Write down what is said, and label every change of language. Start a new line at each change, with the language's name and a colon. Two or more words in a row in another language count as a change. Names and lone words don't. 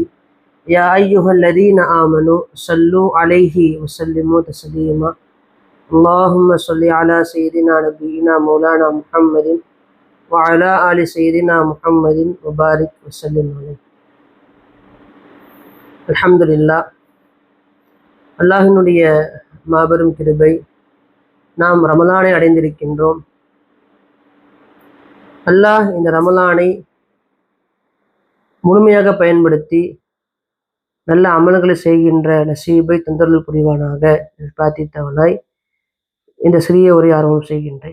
Arabic: يا أيها الذين آمنوا صلوا عليه و سلموا تسليما. اللهم صل على سيدنا نبينا مولانا محمد و على آل سيدنا محمد و بارك و سلم عليه. Alhamdulillah,
Tamil: அல்லாஹினுடைய மாபெரும் கிருபை, நாம் ரமலானை அடைந்திருக்கின்றோம். அல்லாஹ் இந்த ரமலானை முழுமையாக பயன்படுத்தி நல்ல அமல்களை செய்கின்ற நசீபை தந்தருள் புரிவானாக பிரார்த்தித்தவனாய் இந்த சிறிய உரை ஆர்வம் செய்கின்றேன்.